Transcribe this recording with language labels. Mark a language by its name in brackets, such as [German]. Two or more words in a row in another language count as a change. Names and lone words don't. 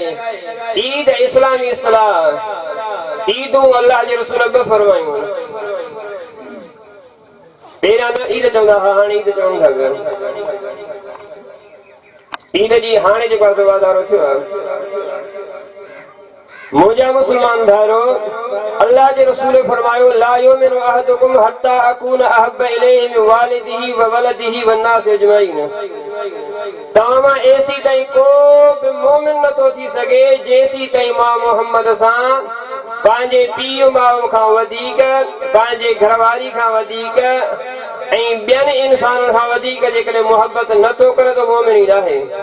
[Sindhi] ईद इस्लामी इस्तिलाह ईदूं अल्लाह जे रसूल बि फरमायूं। पहिरियां न ईद चवंदा हुआ, हाणे ईद चवनि था पिया। ईद जी हाणे जेको आहे वाधारो थियो आहे। मुंहिंजा मुस्लमान भाइरो अल्लाह जे रसूल फरमायो [Arabic] لا يؤمن أحدكم حتى أكون أحب إليه من والده وولده والناس أجمعين. [Sindhi] तव्हां मां ऐसी ताईं को बि मोमिन नथो थी सघे जेसी ताईं मां मोहम्मद सां पंहिंजे पीउ माउ खां वधीक पंहिंजे घरवारी खां वधीक ऐं ॿियनि इंसाननि खां वधीक जेकॾहिं मोहब्बत नथो करे त मोमिन ई नाहे।